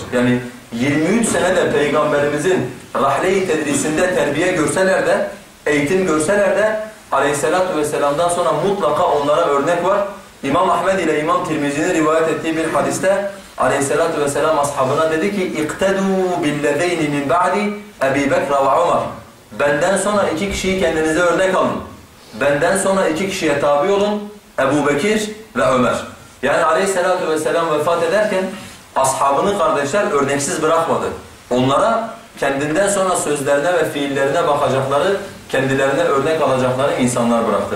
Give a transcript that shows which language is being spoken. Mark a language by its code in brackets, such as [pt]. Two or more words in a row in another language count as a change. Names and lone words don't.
[tr] Yani 23 senede Peygamberimizin rahle-i tedrisinde terbiye görseler de, eğitim görseler de Aleyhisselatü Vesselam'dan sonra mutlaka onlara örnek var. İmam Ahmed ile İmam Tirmizi'nin rivayet ettiği bir hadiste Aleyhisselatü Vesselam ashabına dedi ki [ar] اِقْتَدُوا بِالَّذَيْنِ مِنْ بَعْدِ اَب۪ي بَكْرَ وَعُمَرٍ. [tr] Benden sonra iki kişiyi kendinize örnek alın. Benden sonra iki kişiye tabi olun. Ebu Bekir ve Ömer. Yani Aleyhisselatü Vesselam vefat ederken ashabını kardeşler örneksiz bırakmadı. Onlara kendinden sonra sözlerine ve fiillerine bakacakları, kendilerine örnek alacakları insanlar bıraktı.